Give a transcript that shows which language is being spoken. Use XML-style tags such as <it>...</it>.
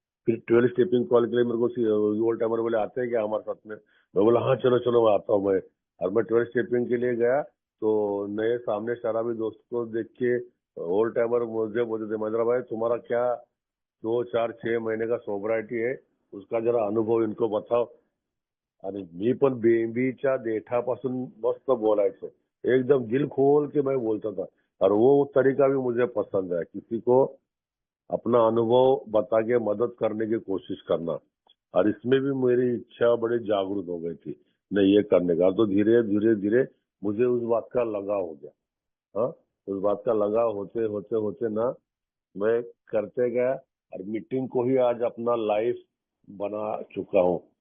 <hi>फिर 12 stepping call के लिए मेरे को ओल्ड टाइमर बोले, आते हैं क्या हमारे साथ में? मैं बोला हाँ चलो चलो मैं आता हूँ मैं। और मैं 12 स्टेपिंग के लिए गया, तो नए सामने शराबी दोस्त को देख के ओल्ड टाइमर मुझे बोलते थे, महेंद्र भाई तुम्हारा क्या 2, 4, 6 महीने का सोबरायटी है, उसका जरा अनुभव इनको बताओ।</hi> <mr>आणि मी पण बेंबीच्या देठापासून मस्त बोलायचो,</mr> <hi>एकदम दिल खोल के मैं बोलता था। और वो तरीका भी मुझे पसंद है, किसी को अपना अनुभव बता के मदद करने की कोशिश करना। और इसमें भी मेरी इच्छा बड़ी जागरूक हो गई थी, नहीं ये करने का। तो धीरे धीरे धीरे मुझे उस बात का लगाव हो गया। हाँ, उस बात का लगाव होते होते होते ना मैं करते गया, और मीटिंग को ही आज अपना लाइफ बना चुका हूँ।</hi>